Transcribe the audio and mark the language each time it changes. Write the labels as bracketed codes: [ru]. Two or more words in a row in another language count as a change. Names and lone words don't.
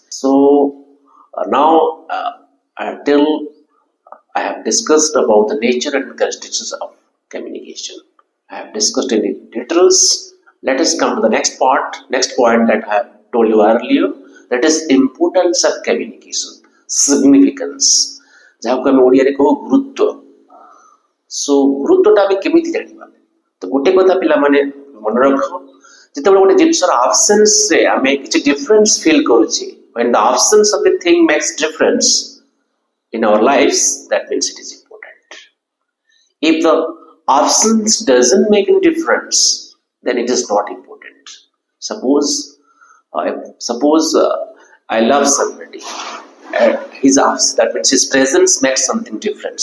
[en] So now till I have discussed about the nature and characteristics of communication. I have discussed in details. Let us come to the next point that I have told you earlier. That is importance of communication, significance. [or] ଯାହା ଆମେ ଓଡ଼ିଆ ରେ କହୁ ଗୁରୁତ୍ୱ. So ଗୁରୁତ୍ୱ ଟା ବି କେମିତି ଜାଣିବା. ତ ଗୋଟେ କଥା ପିଲା ମାନେ ମନ ରଖ. ଯେତେବେଳେ ଗୋଟେ ଜିନିଷର absence ସେ ଆମେ କିଛି [en] difference feel [or] କରୁଛି. [en] When the absence of a thing makes difference in our lives, that means it is important. If the absence doesn't make any difference, then it is not important. Suppose I love somebody, his absence, that means his presence makes something different.